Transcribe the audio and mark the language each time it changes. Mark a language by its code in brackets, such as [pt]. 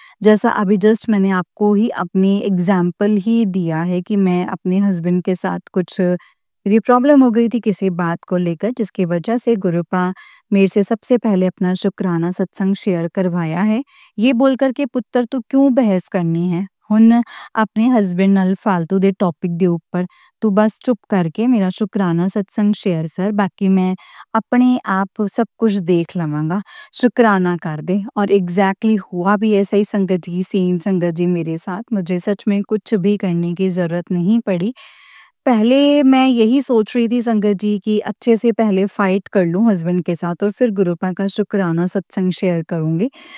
[hi] जैसा अभी जस्ट मैंने आपको ही अपनी एग्ज़ाम्पल ही दिया है कि मैं अपने हस्बैंड के साथ कुछ मेरी प्रॉब्लम हो गई थी किसी बात को लेकर, जिसकी वजह से गुरुपा मेरे से सबसे पहले अपना शुक्राना सत्संग शेयर करवाया है। ये बोलकर के पुत्र तू क्यों बहस करनी है? [pa] ਹੁਣ ਆਪਣੇ ਹਸਬੈਂਡ ਨਾਲ ਫਾਲਤੂ ਦੇ ਟੌਪਿਕ ਦੇ ਉੱਪਰ ਤੂੰ ਬਸ ਚੁੱਪ ਕਰਕੇ ਮੇਰਾ [hi] शुक्राना सत्संग शेयर कर, बाकी मैं अपने आप सब कुछ देख लवांगा। शुक्राना कर दे। और एग्जैक्टली हुआ भी ऐसा ही सेम संगत जी मेरे साथ। मुझे सच में कुछ भी करने की ज़रूरत नहीं पड़ी। पहले मैं यही सोच रही थी संगत जी कि अच्छे से पहले फाइट कर लूँ हस्बैंड के साथ और फिर गुरुपा का शुक्राना सत्संग शेयर करूँगी।